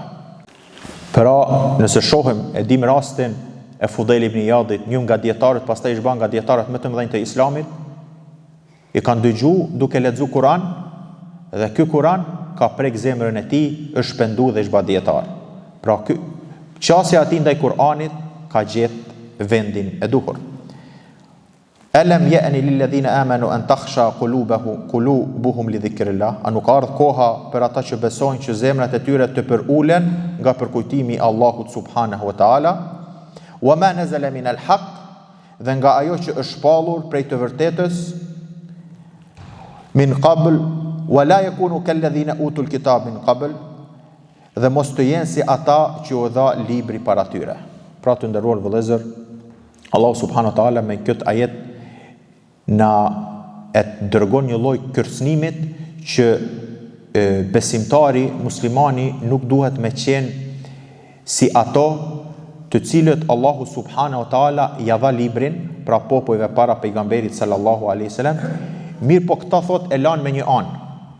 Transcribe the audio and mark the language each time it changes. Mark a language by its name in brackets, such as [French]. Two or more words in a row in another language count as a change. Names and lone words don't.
[Albanian] Pra, nëse shohim e dim rastin e Fudel ibn Iyadit, një nga dietarët, pastaj është bën nga dietarët më të mëdhenj të Islamit, i kanë dëgju duke lexu Kur'an dhe ky Kur'an ka prek zemrën e tij, është shpendu dhe është bë dietar. Pra, ky qasja e tij ndaj Kur'anit ka gjetë vendin e duhur. [Arabic] ألم يأن للذين آمنوا أن تخشع قلوبهم لذكر الله. [Albanian] A nuk ka ardhur koha për ata që besojnë që zemrat e tyre të përulen nga përkujtimi i Allahut [Arabic] سبحانه وتعالى وما نزل من الحق, [Albanian] dhe nga ajo që është shpallur prej të vërtetës, [Arabic] من قبل، ولا يكونوا كالذين أوتوا الكتاب من قبل, [Albanian] dhe mos të jenë si ata që u dha libri para tyre. Pra të nderuar vëllezër, Allahu [Arabic] سبحانه وتعالى [Albanian] me këtë ajet na e dërgon një lloj kërcënimit që besimtari, muslimani nuk duhet me qenë si ato të cilët Allahu [Arabic] سبحانه وتعالى [Albanian] ja dha librin, pra popujve para pejgamberit [Arabic] صلى الله عليه وسلم, [Albanian] mirë po këta thot e lanë me një anë.